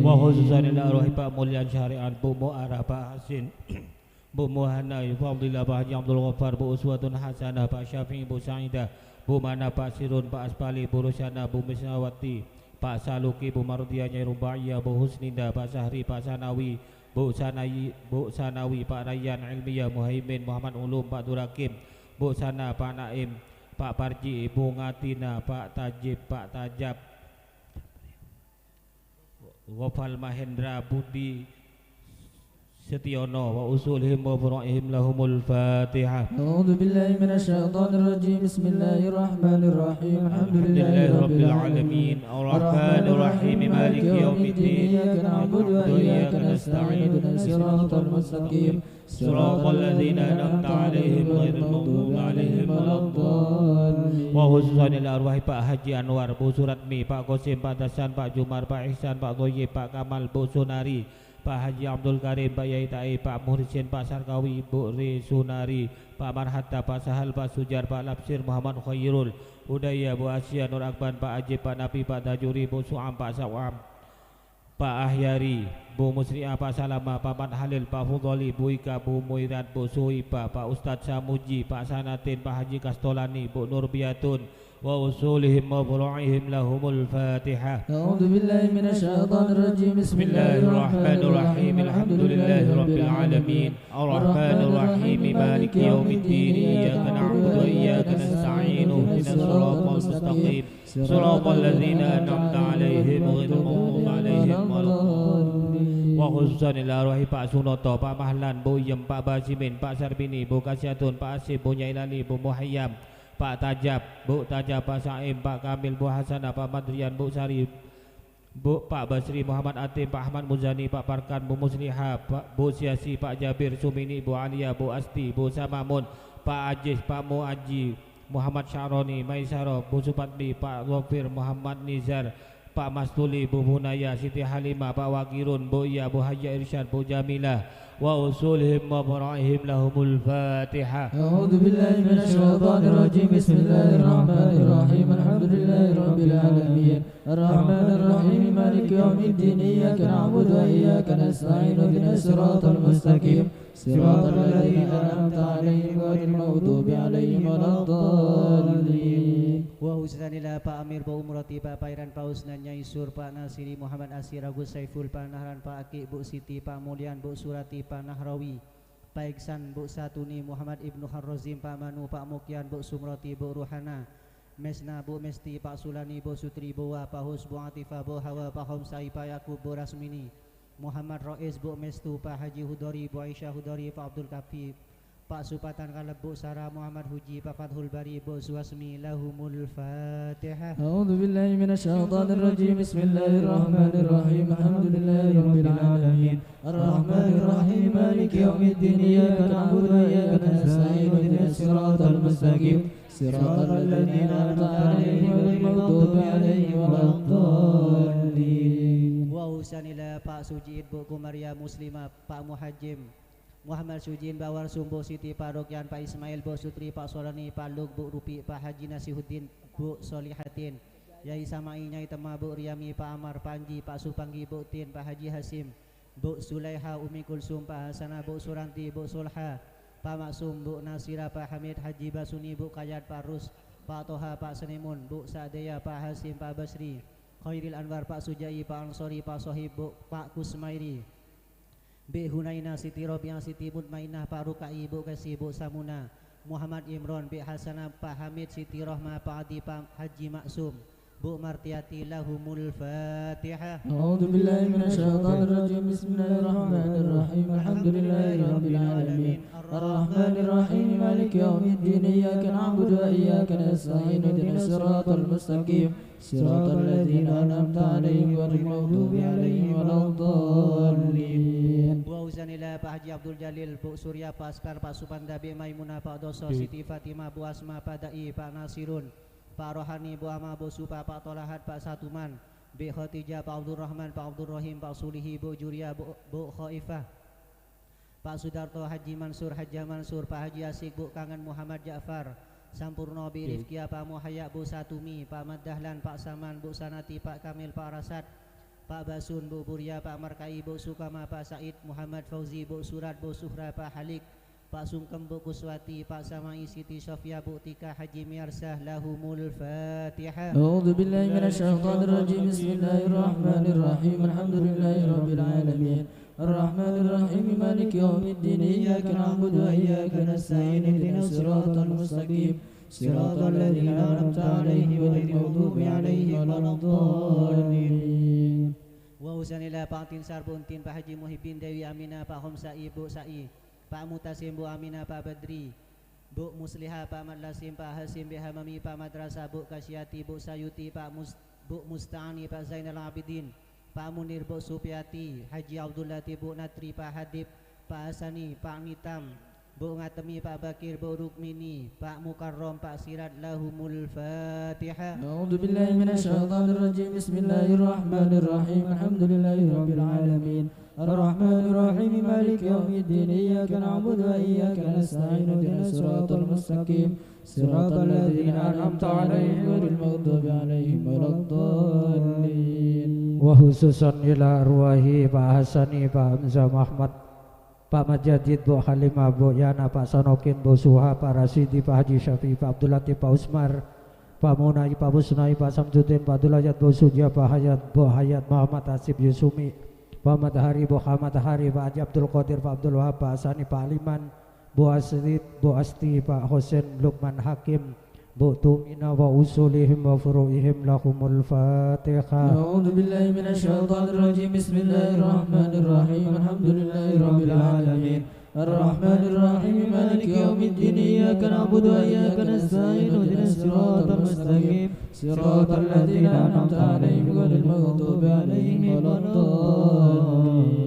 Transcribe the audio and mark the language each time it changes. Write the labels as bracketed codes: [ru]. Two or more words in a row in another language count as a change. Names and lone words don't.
[ar] وخصوصا إلى أرواح Pak Mulyan Syariat Bu Mu'arah Pak Hasin Bu Muhanna Fadillah Pak Haji Abdul Ghaffar Bu Uswatun Hasanah Pak Syafi'i Bu Sa'idah Bu Mana Pak Sirun Pak Aspali Bu Rusyana Bu Misnawati Pak Saluki Bu Marudiyah Nyai Rubaiyah Bu Husninda Pak Sahri Pak Sanawi Bu Sanawi Pak Rayyan Ilmiyah Muhaimin Muhammad Ulum Pak Durakim Bu Sana Pak Naim Pak Parji Bu Ngatina Pak Tajib Pak Tajab Wafal Mahendra Budi Setiono وأصولهم وفروعهم لهم الفاتحة. أعوذ بالله من الشيطان الرجيم. بسم الله الرحمن الرحيم. الحمد لله رب العالمين. الرحمن الرحيم. مالك يوم الدين. إياك نعبد وإياك نستعين. اهدنا الصراط المستقيم. صراط الذين أنعمت عليهم غير المغضوب عليهم ولا الضالين. وخصوصا إلى أرواح Pak Haji Anwar Bu Suratmi Pak Qasim Pak Dasan Pak Jumar Pak Ihsan Pak Thoyib Pak Kamal Bu Sunari Pak Haji Abdul Karim Pak Yai Ta'i Pak Muhrisin Pak Sarkawi Bu Ri Sunari Pak Marhatta Pak Sahal Pak Sujar Pak Lapsir Muhammad Khairul Udaya Bu Asia Nur Akban Pak Ajib Pak Nafi Pak Tajuri Bu Su'am Pak Sawam Pak Ahyari Bu Musri'ah Pak Salama Pak Mat Halil Pak Fudholi Bu Ika Bu Muirat Bu Suhipa Pak Ustadz Samuji Pak Sanatin Pak Haji Kastolani Bu Nurbiatun وأصولهم وفروعهم لهم الفاتحة. أعوذ بالله من الشيطان الرجيم. بسم الله الرحمن الرحيم. الحمد لله رب العالمين. الرحمن الرحيم. مالك يوم الدين. إياك نعبد وإياك نستعين. اهدنا الصراط المستقيم. صراط الذين أنعمت عليهم غير المغضوب عليهم ولا الضالين. وخصوصا إلى أرواح Pak Sunoto Pak Mahlan Bu Yem Pak Basimin Pak Sarbini Bu Kasyatun Pak Asib Bu Nyailali Bu Muhayyam Pak Tajab, Bu Tajab, Pak Saim, Pak Kamil, Bu Hasanah, Pak Madrian, Bu Sari, Pak Basri, Muhammad Atim, Pak Ahmad Muzani, Pak Parkan, Bu Musliha, Pak Bu Siasi, Pak Jabir, Sumini, Bu Alia, Bu Asti, Bu Samamun, Pak Ajis, Pak Muaji, Muhammad Syaroni, Maisaro, Bu Supatmi, Pak Wafir, Muhammad Nizar, Pak Mastuli, Bu Bunaya, Siti Halimah, Pak Wakirun, Bu Iya, Bu Haji Irsyad, Bu Jamilah وأصولهم وفروعهم لهم الفاتحة. أعوذ بالله من الشيطان الرجيم. بسم الله الرحمن الرحيم. الحمد لله رب العالمين. الرحمن الرحيم. مالك يوم الدين. إياك نعبد وإياك نستعين. اهدنا الصراط المستقيم. صراط الذين أنعمت عليهم غير المغضوب عليهم ولا الضالين. Wa husnanillah Pak Amir Pak Umrati Pak Pairan Pak Husnan Nyai Sur Pak Nasiri Muhammad Asir Agus Saiful Pak Nahran Pak Aki Bu Siti Pak Mulyan Bu Surati Pak Nahrawi Pak Iksan Bu Satuni Muhammad Ibnu Harrozim Pak Manu Pak Mukyan Bu Sumrati Bu Ruhana Mesna Bu Mesti Pak Sulani Bu Sutri Bu Wa Pak Hus Bu Atifah Bu Hawa Pak Homsai Pak Yakub Bu Rasmini Muhammad Rois Bu Mestu Pak Haji Hudori Bu Aisyah Hudori Pak Abdul Kafi Pak Supatan Kaleb Bu Sarah Muhammad Huji Pak Fathul Bari Bu Suwasmi لهم الفاتحة. أعوذ بالله من الشيطان الرجيم. بسم الله الرحمن الرحيم. الحمد لله رب العالمين. الرحمن الرحيم. مالك يوم الدين. إياك نعبد وإياك نستعين. اهدنا الصراط المستقيم. صراط الذين أنعمت عليهم غير المغضوب عليهم ولا الضالين. Wa husanila Pak Sujiid Bu Kumaria Muslimah Pak Muhajim Muhammad Sujin Bawar Sumbo Siti Pak Rokyan Pak Ismail Bu Sutri Pak Solani Pak Lug Bu Rupi Pak Haji Nasihuddin Bu Solihatin Yai Samai Nyai Tema Bu Riyami Pak Amar Panji Pak Supanggi Bu Tin Pak Haji Hasim Bu Sulaiha Umi Kulsum Pak Hasanah Bu Suranti Bu Sulha Pak Maksum Bu Nasira Pak Hamid Haji Basuni Bu Kayat Pak Rus Pak Toha Pak Senimun Bu Sa'deya Pak Hasim Pak Basri Khairil Anwar Pak Sujai Pak Ansori Pak Sohib Bu Pak Kusmairi Bi Hunaina Siti Robiah Siti Mutmainah Pak Rukai Bu Kasi Bu Samuna Muhammad Imron Bi Hasanah Pak Hamid Siti Rohmah Pak Adi Pak Haji Maksum Bu Martiati لهم الفاتحة. أعوذ بالله من الشيطان الرجيم بسم الله الرحمن الرحيم الحمد لله رب العالمين الرحمن الرحيم مالك يوم الدين إياك نعبد وإياك نستعين اهدنا الصراط المستقيم صراط الذين أنعمت عليهم غير المغضوب عليهم ولا الضالين. Wa uzanillah Pak Haji Abdul Jalil, Bu Surya, Pak Askar, Pak Supanda, Bi Maimunah, Pak Doso, Siti Fatimah, Bu Asma, Pak Dai, Pak Nasirun, Pak Rohani, Bu Ama, Bu Supa, Pak Tolahat, Pak Satuman, Bi Khotijah, Pak Abdul Rahman, Pak Abdul Rahim, Pak Sulihi, Bu Juria, Bu Khaifah, Pak Sudarto, Haji Mansur, Haji Mansur, Pak Haji Asik, Bu Kangen Muhammad Ja'far, Sampurno, Bi Rifkia, Pak Muhaya, Bu Satumi, Pak Madahlan, Pak Saman, Bu Sanati, Pak Kamil, Pak Rasad, Pak Basun, Bu Buria, Pak Markai, Bu Sukama, Pak Said, Muhammad Fauzi, Bu Surat, Bu Suhra, Pak Halik, Pak Sungkem, Bu Kuswati, Pak Samai, Siti Sofia, Bu Tika, Haji Miarsah, لهم الفاتحة. أعوذ بالله من الشيطان الرجيم بسم الله الرحمن الرحيم الحمد لله رب العالمين الرحمن الرحيم مالك يوم الدين إياك نعبد وإياك نستعين اهدنا الصراط المستقيم صراط الذين أنعمت عليهم غير المغضوب عليهم ولا الضالين. Wa uzanillah Pak Tinsar, Bu Untin, Pak Haji Muhyiddin, Dewi Aminah, Pak Homsai, Bu Sai, Pak Mutasim, Bu Aminah, Pak Badri, Bu Musliha, Pak Madlasim, Pak Hasim, Bu Hamami, Pak Madrasah, Bu Kasyati, Bu Sayuti, Bu Musta'ani, Pak Zainal Abidin, Pak Munir, Bu Supiati, Haji Abdul Latif, Bu Natri, Pak Hadib, Pak Hasani, Pak Nitam, Bu Ngatemi, Pak Bakir, Bu Rukmini, Pak Mukarrom, Pak Sirat, لهم الفاتحة. أعوذ بالله من الشيطان الرجيم بسم الله الرحمن الرحيم الحمد لله رب العالمين الرحمن الرحيم مالك يوم الدين إياك نعبد وإياك نستعين اهدنا الصراط المستقيم صراط الذين أنعمت عليهم غير المغضوب عليهم ولا الضالين. وخصوصا إلى أرواح Pak Hasani, Pak Hamzah Muhammad, Pak Majadid, Bu Halimah, Bu Yana, Pak Sanokin, Bu Suha, Pak Rasidi, Pak Haji Syafi'i, Pak Abdul Latif, Pak Usmar, Pak Munai, Pak Busnai, Pak Samsudin, Pak Abdul Ajat, Bu Suja, Pak Hayat, Bu Hayat, Muhammad Hasib Yusumi, Pak Matahari, Bu Hamad Hari, Pak Haji Abdul Qadir, Pak Abdul Wahab, Pak Asani, Pak Aliman, Bu Asrid, Bu Asti, Pak Hussein Lukman Hakim, Bu Tumina وأصولهم وفروعهم لهم الفاتحة. أعوذ بالله من الشيطان الرجيم بسم الله الرحمن الرحيم الحمد لله رب العالمين الرحمن الرحيم مالك يوم الدين إياك نعبد وإياك نستعين اهدنا الصراط المستقيم صراط الذين أنعمت عليهم غير المغضوب عليهم ولا الضالين.